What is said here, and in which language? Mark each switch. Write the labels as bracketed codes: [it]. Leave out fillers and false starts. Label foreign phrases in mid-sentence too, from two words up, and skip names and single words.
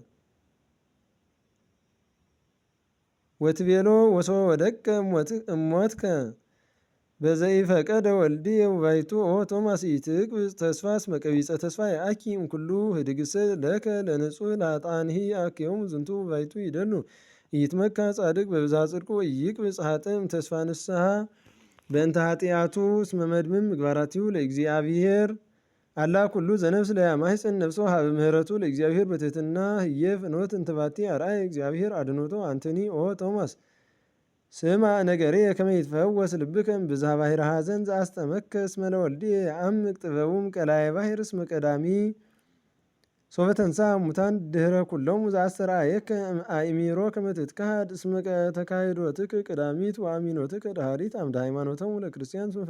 [gez] እሞትከ በዘኢፈቀደ ወልድየ ወባሕቱ ኦ ቶማስ ኢትቅብጽ ተስፋ እስመ ቀቢጸ ተስፋ የአኪ እምኩሉ ህድግሰ ለከ ለንጹሕ ለኃጥአንሂ አክዮሙ ዝንቱ ወባሕቱ ይደሉ ኢይትመካ ጻድቅ በብዝሃ ጽድቁ ወኢይቅብጽ ኃጥእ እምተስፋ ንስሐ በእንተ ኃጢአቱ እስመ መድምም ምግባራቲሁ ለእግዚአብሔር አላ ኩሉ ዘነፍስ ለያማሕፀን ነፍሶ ሀበ ምህረቱ ለእግዚአብሔር በትሕትና ህየ ፍኖት እንተ ባቲ አርአየ እግዚአብሔር አድኅኖቶ አንተኒ ኦ ቶማስ ስማ ነገሬየ ከመ ይትፈወስ ልብከ እምብዝሃ ባሕረ ሐዘን ዘአስጠመከ እስመ ለወልድየ የዐምቅ ጥበቡም ቀላየ ባሕር እስመ ቀዳሚ ሶበ ተንሥአ እሙታን ድኅረ ኩሎሙ ዘአስተርአየከ አእሚሮ ከመ ትትከሃድ እስመ ተካሕዶትከ ቀዳሚት ወአሚኖትከ ዳሃሪት አምደ ሃይማኖቶሙ ለክርስቲያን